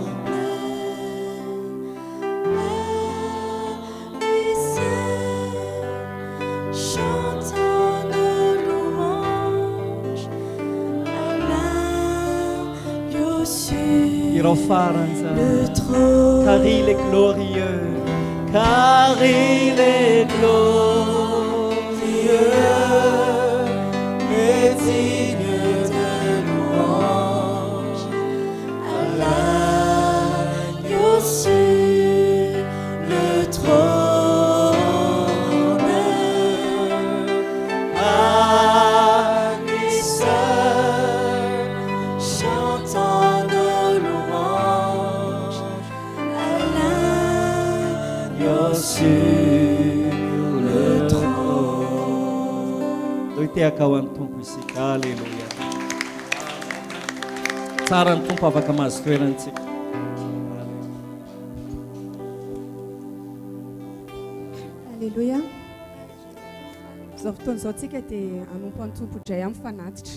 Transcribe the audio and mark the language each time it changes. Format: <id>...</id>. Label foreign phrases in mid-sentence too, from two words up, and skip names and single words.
<fr>Et seul, chantant nos louanges, à l'agneau sur</fr> <mg>Irao farany</mg> <fr>le</fr> <mg>zany.</mg> <fr>trône. Car il est glorieux, car il est glorieux et digne de louange, À l'agneau sur le trône. à lui seul, Chantant nos louanges, à l'agneau sur le trône.</fr> <mg>Doitehaka ho an'ny Tompo isika. Alleluia. Tsara ny Tompo afaka mahazo toerantsika. Alléluia. Zao fotoana izao tsika dia hanompo ny tompodray amin'ny fanatitra.</mg>